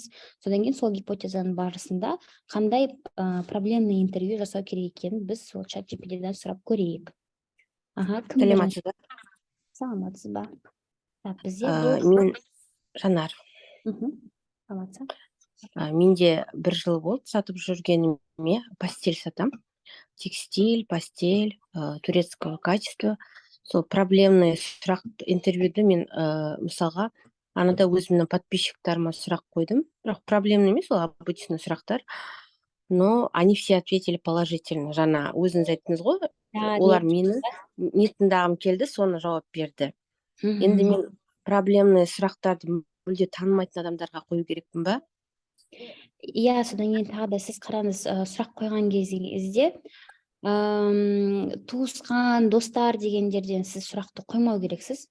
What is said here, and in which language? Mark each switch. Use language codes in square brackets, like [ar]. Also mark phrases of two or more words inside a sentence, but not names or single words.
[kk] Содан кейін сол гипотезаның барысында қандай [ru] проблемный интервью [kk] жасау керек екенін біз сол чат GPT-ден сұрап көрейік. Саламатсыз ба? Саламатсыз ба? Бізде Мен Жанар. Саламатсыз. Менде 1 жыл болды сатып жүргеніме, постель сатам. [ru] Текстиль, постель, турецкого качества. [kk] Сол проблемный сұрақ интервьюді мен мысалға анада өзімнің подписчиктарыма сұрақ қойдым. Бірақ проблемный емес, ол обычный сұрақтар. [ru] Но они все ответили положительно. [kk] Жаңа өзіңіз айттыңыз ғой, олар мені не тыңдағым келді, соны жауап берді. Енді мен проблемный сұрақтарды мүлде танымайтын адамдарға қою керекпін ба? Иә, содан кейін тағы да сіз қараңыз, сұрақ қойған кезде туысқан, достар дегендерден сіз сұрақты қоймау керексіз.